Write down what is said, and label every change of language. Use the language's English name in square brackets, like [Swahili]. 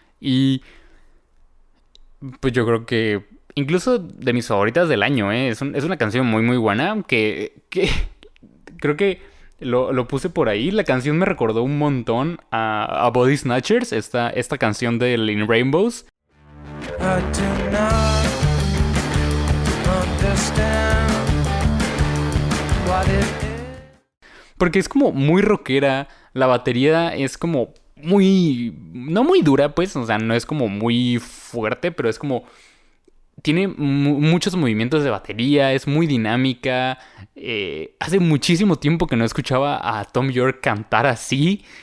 [Spanish] Y pues yo creo que incluso de mis favoritas del año, ¿eh? Es una canción muy muy buena que creo que lo puse por ahí. La canción me recordó un montón a Body Snatchers, esta canción de In Rainbows. [English] I do not understand what it is. [Spanish] Porque es como muy rockera, la batería es como no muy dura, pues, o sea, no es como muy fuerte, pero es como tiene muchos movimientos de batería, es muy dinámica. Hace muchísimo tiempo que no escuchaba a Tom York cantar así.